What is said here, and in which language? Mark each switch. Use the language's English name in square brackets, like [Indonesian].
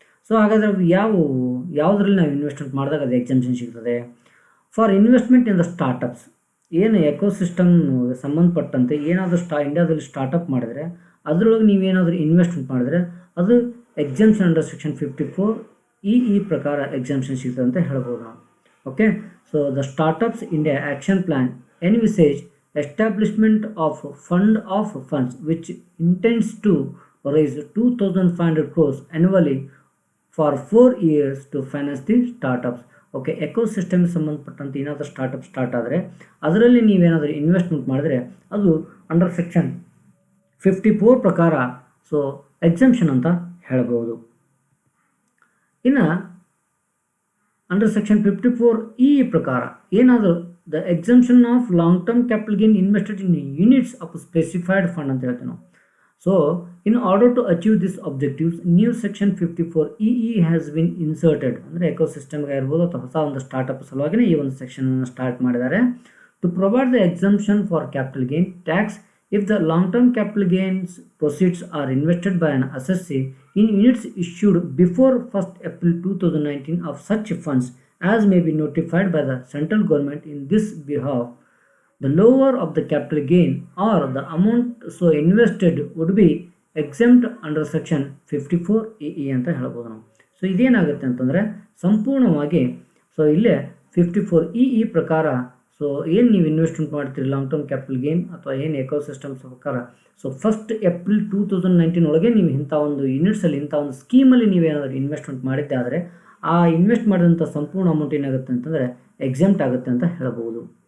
[Kannada] So ಹಾಗಾದರೆ ಅದು ಯಾವುದರಲ್ಲಿ ನಾವು ಇನ್ವೆಸ್ಟ್ಮೆಂಟ್ ಮಾಡಿದಾಗ ಅದು ಎಕ್ಸಂಪ್ಷನ್ ಸಿಗ್ತದೆ? [English] for investment in the startups, [Kannada] ಏನು ಎಕೋಸಿಸ್ಟಮ್ ಸಂಬಂಧಪಟ್ಟಂತೆ ಏನಾದರೂ ಇಂಡಿಯಾದಲ್ಲಿ ಸ್ಟಾರ್ಟಪ್ ಮಾಡಿದರೆ ಅದರೊಳಗೆ ನೀವೇನಾದರೂ ಇನ್ವೆಸ್ಟ್ಮೆಂಟ್ ಮಾಡಿದರೆ ಅದು ಎಕ್ಸಂಪ್ಷನ್ ಅಂಡರ್ ಸೆಕ್ಷನ್ 54 ಈ ಪ್ರಕಾರ ಎಕ್ಸಂಪ್ಷನ್ ಸಿಗ್ತದೆ ಅಂತ ಹೇಳ್ಬೋದು ನಾವು. [English] Okay, so the startups India action plan envisage establishment of fund of funds which intends to raise 2,500 crores annually for 4 years to finance the startups. [Kannada] Okay, ecosystem ಸಂಬಂಧಪಟ್ಟಂತೆ ಏನಾದರೂ ಸ್ಟಾರ್ಟಪ್ ಸ್ಟಾರ್ಟ್ ಆದರೆ ಅದರಲ್ಲಿ ನೀವೇನಾದರೂ ಇನ್ವೆಸ್ಟ್ಮೆಂಟ್ ಮಾಡಿದ್ರೆ ಅದು ಅಂಡರ್ ಸೆಕ್ಷನ್ 54 ಪ್ರಕಾರ so exemption ಅಂತ ಹೇಳ್ಬೋದು. [English] ಇನ್ನು under section 54 [Kannada] ಈ ಪ್ರಕಾರ ಏನಾದರೂ [English] the exemption of long term capital gain invested in units of specified fund [Kannada] ಅಂತ ಹೇಳ್ತೀವಿ ನಾವು. [English] so in order to achieve this objectives new section 54 has been inserted, [Kannada] ಅಂದರೆ ಎಕೋಸಿಸ್ಟಮ್ಗೆ ಇರ್ಬೋದು ಅಥವಾ ಹೊಸ ಒಂದು ಸ್ಟಾರ್ಟಪ್ ಸಲುವಾಗಿನೇ ಈ ಒಂದು ಸೆಕ್ಷನನ್ನು ಸ್ಟಾರ್ಟ್ ಮಾಡಿದ್ದಾರೆ. [English] to provide the exemption for capital gain tax if the long-term capital gains proceeds are invested by an assessee in units issued before 1st April 2019 of such funds as may be notified by the central government in this behalf, the lower of the capital gain or the amount so invested would be exempt under section 54 [Kannada] ಅಂತ ಹೇಳ್ಬೋದು ನಾವು. So ಇದೇನಾಗುತ್ತೆ ಅಂತಂದರೆ ಸಂಪೂರ್ಣವಾಗಿ so ಇಲ್ಲೇ 54 ಈ ಪ್ರಕಾರ so ಏನು ನೀವು ಇನ್ವೆಸ್ಟ್ಮೆಂಟ್ ಮಾಡ್ತೀರಿ ಲಾಂಗ್ ಟರ್ಮ್ ಕ್ಯಾಪಿಟಲ್ ಗೇನ್ ಅಥವಾ ಏನು ಎಕೋಸಿಸ್ಟಮ್ಸ್ ಪ್ರಕಾರ ಸೊ 1st April 2019 ಒಳಗೆ ನೀವು ಇಂಥ ಒಂದು ಯೂನಿಟ್ಸಲ್ಲಿ ಇಂಥ ಒಂದು ಸ್ಕೀಮಲ್ಲಿ ನೀವೇನಾದರೂ ಇನ್ವೆಸ್ಟ್ಮೆಂಟ್ ಮಾಡಿದ್ದೆ ಆದರೆ ಆ ಇನ್ವೆಸ್ಟ್ ಮಾಡಿದಂಥ ಸಂಪೂರ್ಣ ಅಮೌಂಟ್ ಏನಾಗುತ್ತೆ ಅಂತಂದರೆ ಎಕ್ಸೆಂಪ್ಟ್ ಆಗುತ್ತೆ ಅಂತ ಹೇಳ್ಬೋದು.